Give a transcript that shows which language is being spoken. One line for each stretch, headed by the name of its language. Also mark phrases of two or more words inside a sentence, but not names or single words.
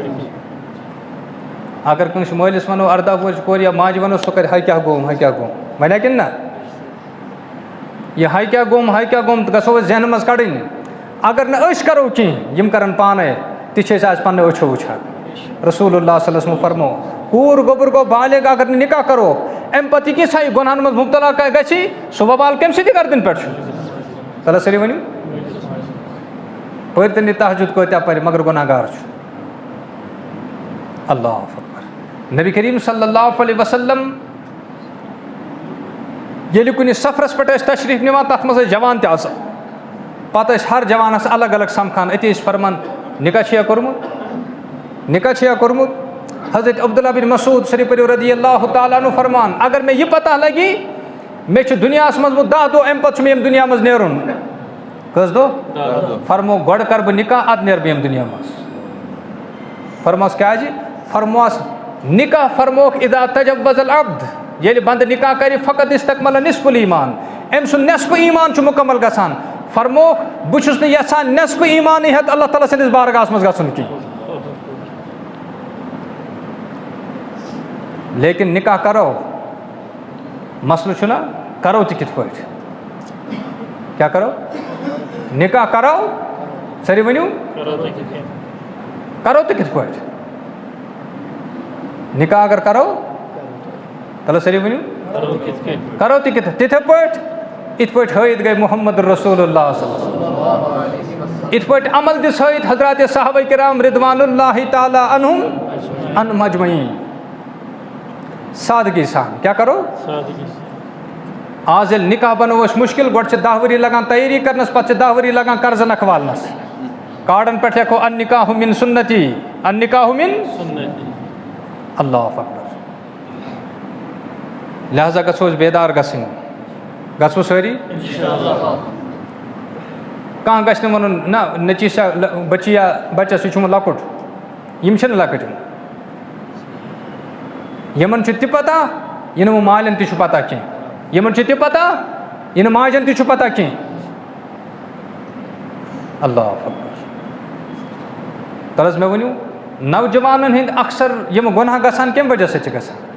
Kashmiri: اگر کٲنٛسہِ مٲلِس وَنو 18 وُہٕرِچ کورِ یا ماجہِ وَنو سُہ کَرِ ہَے کیٛاہ گوٚم وَنیا کِنہٕ نہ یہِ ہَے کیٛاہ گوٚم تہٕ گژھو أسۍ ذہنہٕ منٛز کَڑٕنۍ اگر نہٕ أسۍ کَرو کینٛہہ یِم کَرَن پانَے تہِ چھِ أسۍ آز پنٛنیو أچھو وٕچھان
Arabic: رسول اللہ صلی اللہ علیہ وسلم
Kashmiri: فرمو کوٗر گوٚبُر گوٚو بالغ اگر نہٕ نِکاح کَرو اَمہِ پَتہٕ یہِ کینٛژھا یہِ گۄنہَن منٛز مُبتلا گژھِ سُہ وبال کَمہِ سۭتۍ گردَن پٮ۪ٹھ چھُ تَلہ سٲری ؤنِو پٔرۍتَن یہِ تہجُد کۭتیاہ پَرِ مگر گۄناہ گار چھُ
Arabic: اللہ اکبر نبی کریم صلی اللہ علیہ وسلم
Kashmiri: ییٚلہِ کُنہِ سفرَس پٮ۪ٹھ ٲسۍ تشریٖف نِوان تَتھ منٛز ٲسۍ جوان تہِ آسان پَتہٕ ٲسۍ ہر جوانَس الگ الگ سَمکھان أتی ٲسۍ فرمان نِکاح چھُیا کوٚرمُت حضرت عبداللہ بن مسعود شریٖف پٔرِو
Arabic: رضی اللہ تعالیٰ عنہ
Kashmiri: فرمان اگر مےٚ یہِ پتہ لگی مےٚ چھُ دُنیاہَس منٛز وۄنۍ 10 دۄہ اَمہِ پَتہٕ چھُ مےٚ ییٚمہِ دُنیا منٛز نیرُن کٔژ دۄہ فرمو گۄڈٕ کَرٕ بہٕ نِکاح اَدٕ نیرٕ بہٕ ییٚمہِ دُنیا منٛز فرموس کیٛازِ فرموس نِکاح فرموکھ
Arabic: اِذا تجوز العبد
Kashmiri: ییٚلہِ بنٛدٕ نِکاح کَرِ
Arabic: فقط استقمل نصف الایمان
Kashmiri: أمۍ سُنٛد نٮ۪صفہٕ ایمان چھُ مُکمل گژھان فرموکھ بہٕ چھُس نہٕ یَژھان نٮ۪صفہٕ ایمانٕے ہٮ۪تھ اللہ تعالیٰ سٕنٛدِس بارگاہَس منٛز گژھُن کینٛہہ لیکن نِکاح کَرو مسلہٕ چھُنہ کَرو تہِ کِتھ پٲٹھۍ کیٛاہ کَرو نِکاح کَرو سٲری ؤنِو کَرو تہِ کِتھ پٲٹھۍ نِکاح اگر کَرو تَلہ سٲری ؤنِو کَرو تہِ کِتھ تِتھَے پٲٹھۍ یِتھ پٲٹھۍ ہٲیِتھ گٔے
Arabic: محمد رسول اللہ صلی اللہ علیہ وسلم
Kashmiri: یِتھ پٲٹھۍ عمل دِژ ہٲیِتھ حضرات صحابہ کرام
Arabic: رضوان اللہ تعالیٰ عنہم اجمعین
Kashmiri: سادگی سان کیٛاہ کَرو آز ییٚلہِ نِکاح بَنوو أسۍ مُشکِل گۄڈٕ چھِ 10 ؤری لگان تیٲری کَرنَس پَتہٕ چھِ 10 ؤری لگان قرضہٕ نکھٕ والنَس کاڈَن پٮ۪ٹھ لیکھو
Arabic: النِکاحُ مِن سُنتی النِکاحُ مِن اللہ اکبر
Kashmiri: لہٰذا گژھو أسۍ بیدار گژھٕنۍ گژھو سٲری کانٛہہ گژھِ نہٕ وَنُن نہ نیٚچِوِس چھا بٔچی بَچَس یہِ چھُ وۄنۍ لۄکُٹ یِم چھِنہٕ لۄکٕٹۍ یِمَن چھُ تہِ پَتہ یہِ نہٕ وۄنۍ مالٮ۪ن تہِ چھُ پَتہ کینٛہہ یِمَن چھُ تہِ پَتہ یہِ نہٕ ماجٮ۪ن تہِ چھُ پَتہ کینٛہہ
Arabic: اللہ اکبر
Kashmiri: تَلہٕ حظ مےٚ ؤنِو نوجوانَن ہٕنٛدۍ اکثر یِم گۄناہ گژھان کَمہِ وجہ سۭتۍ چھِ گژھان